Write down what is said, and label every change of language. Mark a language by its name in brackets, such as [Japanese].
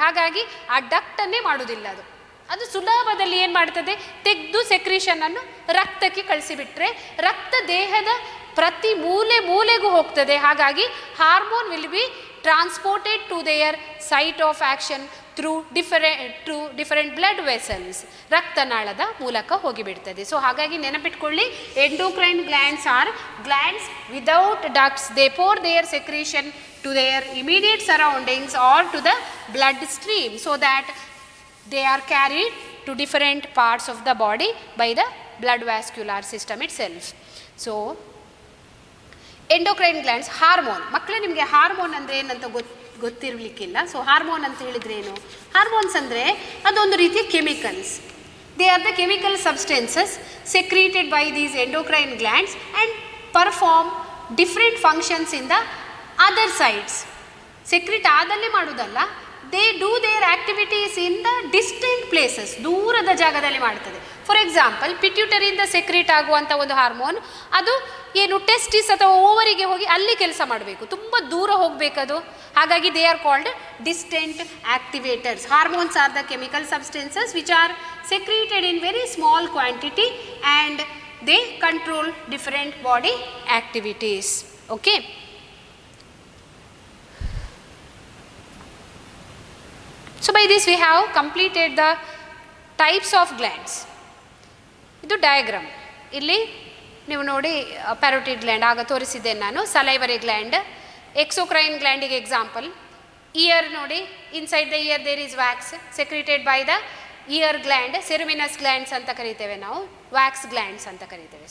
[Kannada] ಹಾಗಾಗಿ ಆ ಡಕ್ಟನ್ನೇ ಮಾಡೋದಿಲ್ಲ. ಅದು ಸುಲಭದಲ್ಲಿ ಏನು ಮಾಡ್ತದೆ, ತೆಗೆದು ಸೆಕ್ರೀಷನನ್ನು ರಕ್ತಕ್ಕೆ ಕಳಿಸಿಬಿಟ್ರೆ ರಕ್ತ ದೇಹದ ಪ್ರತಿ ಮೂಲೆಗೂ ಹೋಗ್ತದೆ. ಹಾಗಾಗಿ [English] hormone will be transported to their site of action through different blood vessels, [Kannada] ರಕ್ತನಾಳದ ಮೂಲಕ ಹೋಗಿಬಿಡ್ತದೆ. [English] so [Kannada] ಹಾಗಾಗಿ ನೆನಪಿಟ್ಕೊಳ್ಳಿ, [English] Endocrine glands are glands without ducts. They pour their secretion to their immediate surroundings or to the blood stream, so that they are carried to different parts of the body by the blood vascular system itself. So endocrine glands, hormone. [Kannada] ಮಕ್ಕಳೇ, ನಿಮಗೆ hormone ಅಂದರೆ ಏನಂತ ಗೊತ್ತಿರಲಿಕ್ಕಿಲ್ಲ. So hormone ಅಂತ ಹೇಳಿದ್ರೆ ಏನು? Hormones ಅಂದರೆ ಅದೊಂದು ರೀತಿಯ chemicals. [English] They are the chemical substances secreted by these endocrine glands and perform different functions in the other sides. [Kannada] Secrete ಆದಲ್ಲೇ ಮಾಡೋದಲ್ಲ, [English] they do their activities in the distant places, [Kannada] ದೂರದ ಜಾಗದಲ್ಲಿ ಮಾಡ್ತದೆ. [English] for example, [Kannada] ಪಿಟ್ಯೂಟರಿಯಿಂದ ಸೆಕ್ರೀಟ್ ಆಗುವಂಥ ಒಂದು hormone, ಅದು ಏನು testis ಅಥವಾ ಓವರಿಗೆ ಹೋಗಿ ಅಲ್ಲಿ ಕೆಲಸ ಮಾಡಬೇಕು, ತುಂಬ ದೂರ ಹೋಗಬೇಕದು. [English] ಹಾಗಾಗಿ they are called distant activators. Hormones are the chemical substances which are secreted in very small quantity and they control different body activities. Okay. So by this we have completed the types of glands. [Kannada] ಇದು diagram. ಇಲ್ಲಿ ನೀವು ನೋಡಿ, ಪ್ಯಾರೋಟಿಡ್ gland ಆಗ ತೋರಿಸಿದ್ದೇನೆ ನಾನು, salivary gland, exocrine ಗ್ಲ್ಯಾಂಡಿಗೆ example. Year ನೋಡಿ, [English] Inside the ear there is wax secreted by the ear gland. [Kannada] ಸೆರಿಮಿನಸ್ glands ಅಂತ ಕರಿತೇವೆ ನಾವು, ವ್ಯಾಕ್ಸ್ ಗ್ಲ್ಯಾಂಡ್ಸ್ ಅಂತ ಕರಿತೇವೆ.